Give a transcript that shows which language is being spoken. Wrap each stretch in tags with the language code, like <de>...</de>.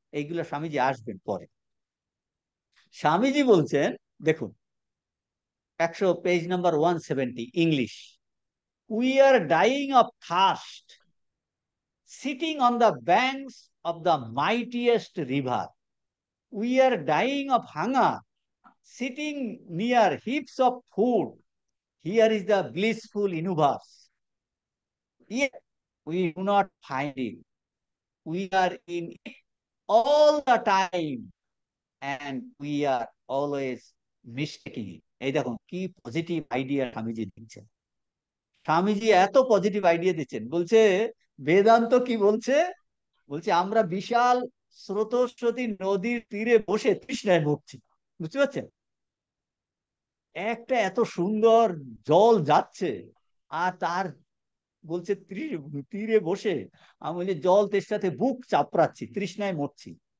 <bn>এইগুলো স্বামীজি আসবেন পরে। স্বামীজি বলছেন, দেখুন 100 page number 170 English,</bn> <en>We are dying of thirst sitting on the banks of the mightiest river. We are dying of hunger sitting near heaps of food. Here is the blissful universe. Yet we do not find it. We are in it all the time and we are always mistaking it.</en> <bn>এই দেখুন কি positive idea Swamiji দিচ্ছেন। স্বামীজি এত positive idea দিচ্ছেন, বলছে বেদান্ত কি বলছে, বলছে আমরা বিশাল স্রোতস্বতী নদীর তীরে বসে তৃষ্ণায় ভুগছি। বুঝতে পারছেন? একটা এত সুন্দর জল যাচ্ছে, আর তার বলছে তীরে বসে আমি বলছি জল তেষ্টাতে বুক চাপড়াচ্ছি, তৃষ্ণায় মরছি।</bn>